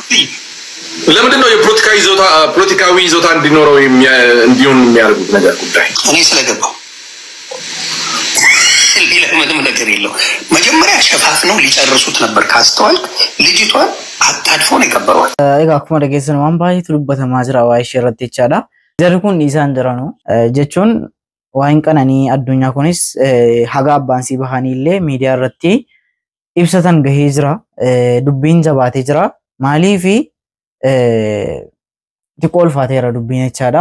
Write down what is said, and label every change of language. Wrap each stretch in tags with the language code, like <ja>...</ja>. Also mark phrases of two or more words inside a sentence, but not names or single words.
<am>ለምንድን ነው ፖለቲካዊ ይዞታ እንዲኖረው እንዲሆን የሚያደርጉት ነገር ጉዳይ? እኔ ስለገባው ሌላ ምንም ነገር የለው። መጀመሪያ ሸፋፍነው ሊጨርሱት ነበር ካስተዋልክ። ልጅቷን አጣድፎ ነው የቀበሯት።</am> <om>akkuma dhageessan waan baay'eetu dubbatamaa jira waa'ee ishee irratti jechaadha. Jarri kun isaan jiranu jechuun waa'een qananii addunyaa kunis haga abbaan sii bahanii illee miidiyaa irratti ibsatan gahee jira. Dubbiin jabaatee jira. Maaliifi xiqqoo ulfaateera dubbiin jechaadha.</om>